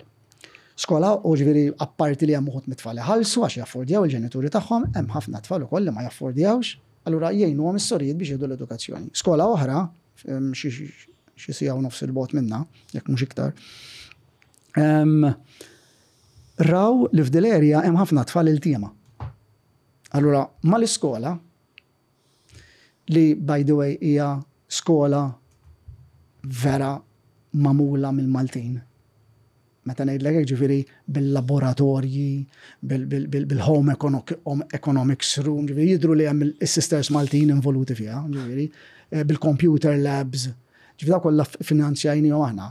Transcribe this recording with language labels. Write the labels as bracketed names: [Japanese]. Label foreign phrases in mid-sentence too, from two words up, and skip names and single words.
[Maltese] Skola u ġifieri apparti li hemm uħud mit-tfal iħallsu għax jaffordjaw il-ġenituri tagħhom, hemm ħafna tfal ukoll li ma jaffordjawx, allura jgħinuhom is-sorijiet biex jieħdu l-edukazzjoni. Skola oħra xi sigħa u nofs il-bogħod minnha, jekk mhux iktar. Raw li f'dil area hemm ħafna tfal il-tiema. Allura mal-iskola li [English] by the way [Maltese] hija skola vera mamula mill-Maltin. Meta ngħidlek hekk ġifieri bil-laboratorji, bil- [English] home economics room, [Maltese] ġifieri jidhru li hemm is-sisters Maltin involuti fiha, ġifieri bil- [English] computer labs, [Maltese] ġifieri dak kollha finanzjajnihom aħna.